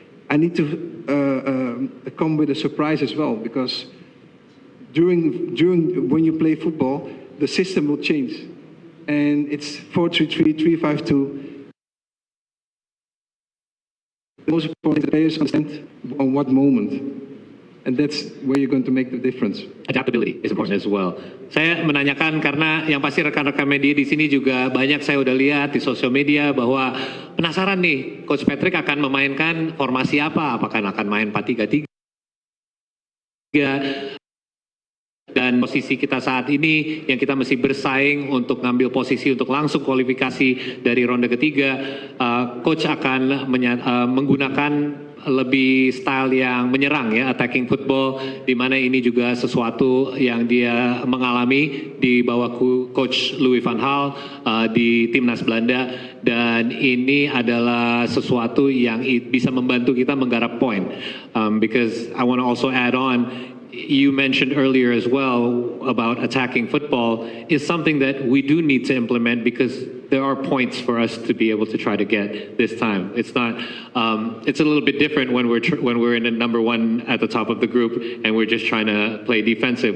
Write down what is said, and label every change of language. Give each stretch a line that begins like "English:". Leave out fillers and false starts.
English: I need to come with a surprise as well, because during when you play football, the system will change, and it's 4-3-3, 3-5-2. The most important is players understand on what moment. And that's where you're going to make the difference. Adaptability is important as well.
Indonesian: Saya menanyakan karena yang pasti rekan-rekan media di sini juga banyak saya udah lihat di sosial media bahwa penasaran nih, Coach Patrick akan memainkan formasi apa? Apakah akan main 4-3-3? Dan posisi kita saat ini yang kita mesti bersaing untuk ngambil posisi untuk langsung kualifikasi dari ronde ketiga, Coach akan menggunakan lebih style yang menyerang ya,
English: attacking football,
Indonesian: di mana ini juga sesuatu yang dia mengalami di bawah Coach Louis van Gaal di timnas Belanda, dan ini adalah sesuatu yang bisa membantu kita menggarap poin.
English: Because I want to also add on, you mentioned earlier as well about attacking football is something that we do need to implement, because there are points for us to be able to try to get this time. It's not. It's a little bit different when we're in a number one at the top of the group and we're just trying to play defensive.